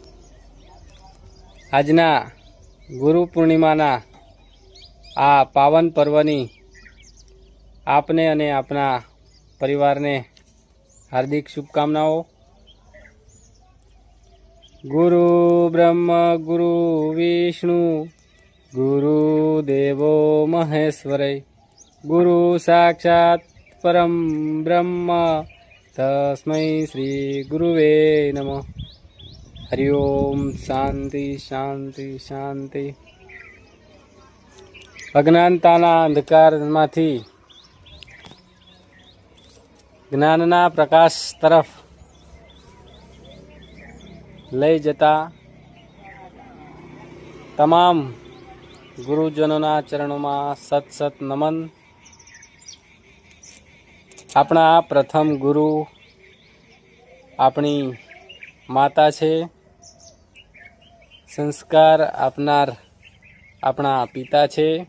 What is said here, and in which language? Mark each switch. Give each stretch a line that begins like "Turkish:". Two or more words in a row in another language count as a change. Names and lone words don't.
Gujarati: આજના ગુરુ પૂર્ણિમાના આ પાવન પર્વની આપને અને આપના પરિવારને હાર્દિક શુભકામનાઓ।
Sanskrit: गुरु ब्रह्म गुरु विष्णु गुरु देवो महेश्वरय गुरु साक्षात परम ब्रह्म तस्मै श्री गुरुवे नमः। हरि ओम। शांति शांति शांति।
Gujarati: અજ્ઞાનતાના અંધકારમાંથી જ્ઞાનના પ્રકાશ તરફ લઈ જતા તમામ ગુરુજનોના ચરણોં સત સત નમન। આપણા પ્રથમ ગુરુ આપણી માતા છે, સંસ્કાર આપનાર આપણા પિતા છે।